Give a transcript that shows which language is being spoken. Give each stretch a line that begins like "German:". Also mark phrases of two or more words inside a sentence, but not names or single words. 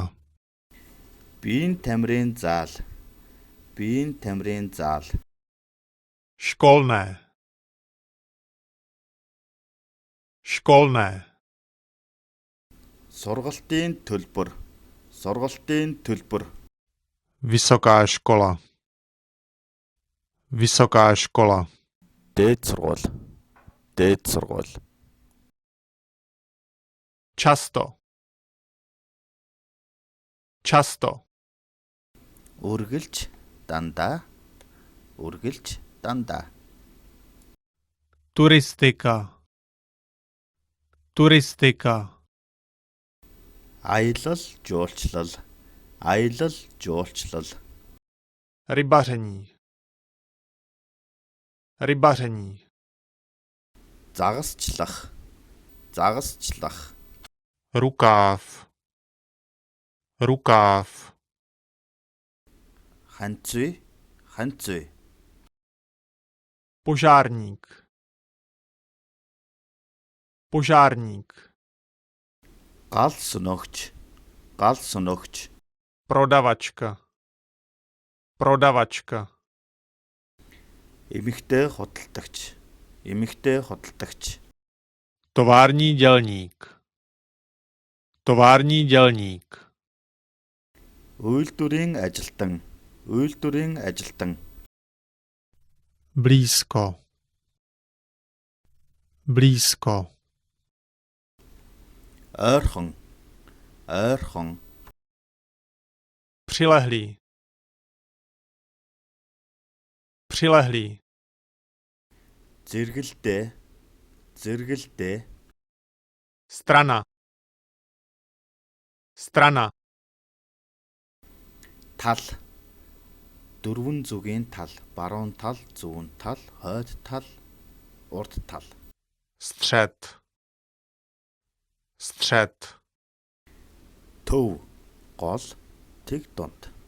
Mongolian: Биеийн тамирын зал. Биеийн тамирын зал.
Czech: Školné. Školné.
Mongolian: Сургалтын төлбөр. Сургалтын төлбөр.
Czech: Vysoká škola. Vysoká škola.
Mongolian: Дээд сургууль. Дээд сургууль.
Czech: Často. Často.
Mongolian: Үргэлж дандаа. Үргэлж дандаа.
Czech: Turistika. Turistika.
Mongolian: Аялал жуулчлал. Аялал жуулчлал.
Czech: Rybaření. Rybaření.
Mongolian: Загасчлах. Загасчлах.
Czech: Rukáv. Rukáv.
Mongolian: Ханцуй. Ханцуй.
Czech: Požárník. Požárník.
Mongolian: Гал сөнөгч. Гал сөнөгч.
Czech: Prodavačka. Prodavačka.
Mongolian: Эмэгтэй худалдагч. Эмэгтэй худалдагч.
Czech: Tovární dělník. Tovární dělník.
Mongolian: Үйлдвэрийн ажилтан. Үйлдвэрийн ажилтан.
Czech: Blízko. Blízko.
Mongolian: Ойрхон. Ойрхон.
Czech: Přilehlý. Přilehlý.
Mongolian: Зэргэлдээ. Зэргэлдээ.
Czech: Strana. Strana.
Mongolian: Тал. Дөрвөн зүгийн тал. Баруун тал, зүүн тал, хойд тал, урд тал.
Czech: Střed. Střed.
Mongolian: Төв. Гол. Тэг дунд.